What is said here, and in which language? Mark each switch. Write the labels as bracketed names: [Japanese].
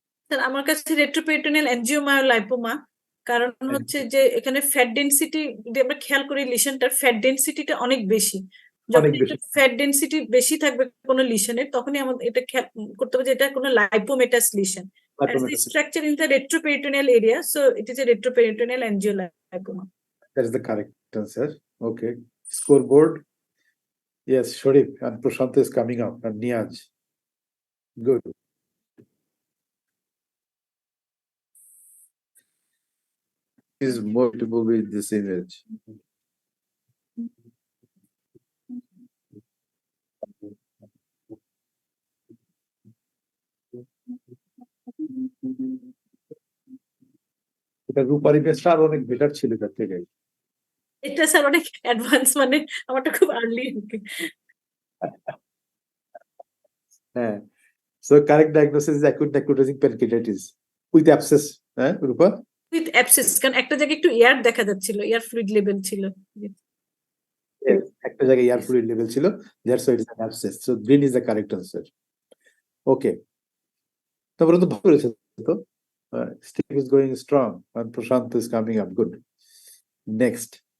[Bangla] Sir আমার কাছে retroperitoneal অ্যাঞ্জিওমায়োলাইপোমা, কারণ হচ্ছে যে এখানে ফ্যাট ডেনসিটি, যদি আমরা খেয়াল করি লিশনটার ফ্যাট ডেনসিটিটা অনেক বেশি। যখন অনেক বেশি। ফ্যাট ডেনসিটি বেশি থাকবে কোনো লিশনের, তখনই আমাদের এটা খেয়াল করতে হবে যে এটা কোনো লাইপোমেটাস lesion. [English] Structure in the retroperitoneal area, so it is a retroperitoneal angiolipoma. That is the correct answer. Okay. Scoreboard. Yes, Sharif and Prashant is coming up and Niyaz. Good. Is more to move with this image. [Bangla] এটা রূপার ইমেজটা আরো অনেক better ছিল তার থেকে। এটা sir অনেক অ্যাডভান্স, মানে আমারটা খুব আর্লি। হ্যাঁ। [English] So correct diagnosis is acute necrotizing pancreatitis with abscess. [Bangla] হ্যাঁ রূপা? উইথ অ্যাবসেস, কারণ একটা জায়গায় একটু এয়ার দেখা যাচ্ছিল, এয়ার ফ্লুইড লেভেল ছিল। [English] Yes, [Bangla] একটা জায়গায় এয়ার ফ্লুইড লেভেল ছিল, [English] that's why it is an abscess. So green is the correct answer. Okay. [Bangla] তারপরে তো ভালো হয়েছে তো। [English] Steve is going strong and Prashant is coming up. Good. Next.